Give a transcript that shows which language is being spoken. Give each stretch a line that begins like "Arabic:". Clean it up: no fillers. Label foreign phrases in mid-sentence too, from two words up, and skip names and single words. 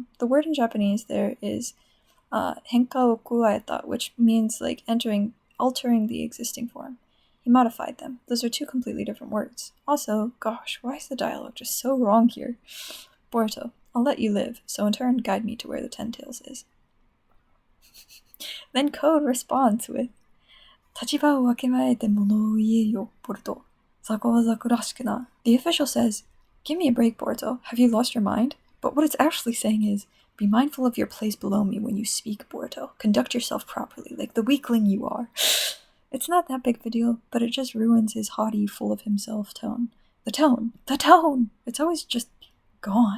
English: The word in Japanese there is
Japanese: 変化を加えた,
English: which means like altering the existing form. He modified them. Those are two completely different words. Also, gosh, why is the dialogue just so wrong here? Boruto, I'll let you live, so in turn guide me to where the Ten Tails is. Then Code responds with,
Japanese: "立場をわきまえて物を言えよ、ボルト. 雑魚は雑魚らしくな."
English: The official says, "Give me a break, Boruto. Have you lost your mind?" But what it's actually saying is, "Be mindful of your place below me when you speak, Boruto. Conduct yourself properly, like the weakling you are." It's not that big of a deal, but it just ruins his haughty, full of himself tone. The tone! It's always just gone.